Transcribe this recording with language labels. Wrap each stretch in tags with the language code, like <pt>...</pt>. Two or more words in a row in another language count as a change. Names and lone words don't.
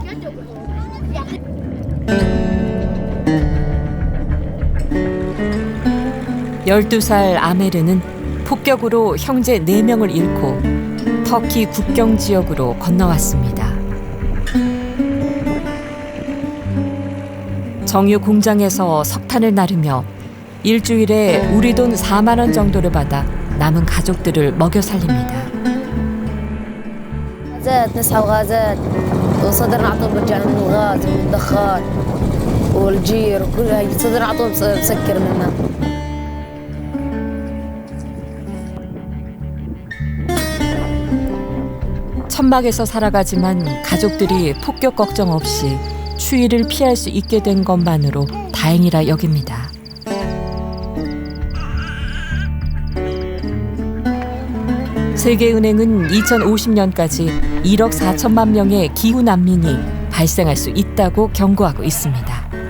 <ko>(12살) 아메르는 폭격으로 형제 4명을 잃고 터키 국경 지역으로 건너왔습니다. 정유 공장에서 석탄을 나르며 일주일에 우리 돈 4만 원 정도를 받아 남은 가족들을 먹여 살립니다.</ko> <ar>غازات نسحب غازات وصدرنا على طول برجعنا من الغاز ومن الدخان والجير وكل هاي صدرنا على طول مسكر منها.</ar> <ko>천막에서 살아가지만 가족들이 폭격 걱정 없이 추위를 피할 수 있게 된 것만으로 다행이라 여깁니다. 세계은행은 2050년까지 1억 4천만 명의 기후 난민이 발생할 수 있다고 경고하고 있습니다.</ko>